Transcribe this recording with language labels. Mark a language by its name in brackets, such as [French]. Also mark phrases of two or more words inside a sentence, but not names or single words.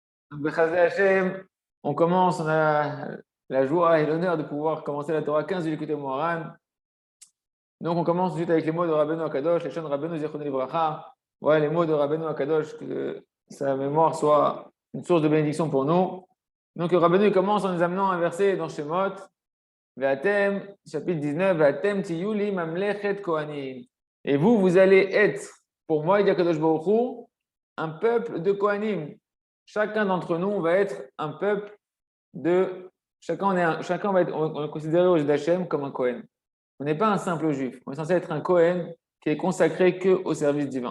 [Hebrew] בחסדי השם, [French] on commence, on a la joie et l'honneur de pouvoir commencer la Torah 15 du Likutei Moharan. Donc on commence tout de suite avec les mots de Rabbeinu Akadosh, les chants de Rabbeinu [Hebrew] זכרונו לברכה. [French] Voilà les mots de Rabbeinu Akadosh, que sa mémoire soit une source de bénédiction pour nous. Donc Rabbeinu commence en nous amenant un verset dans Shemot, Ve'atem, chapitre 19, [Hebrew] ואתם תהיו לי ממלכת כהנים. [French] Et vous allez être, pour moi, il dit [Hebrew] הקדוש ברוך הוא, [French] un peuple de Kohanim. Chacun d'entre nous va être un peuple de. Chacun va être, on est considéré au d'Hachem comme un Kohen. On n'est pas un simple juif. On est censé être un Kohen qui est consacré qu'au service divin.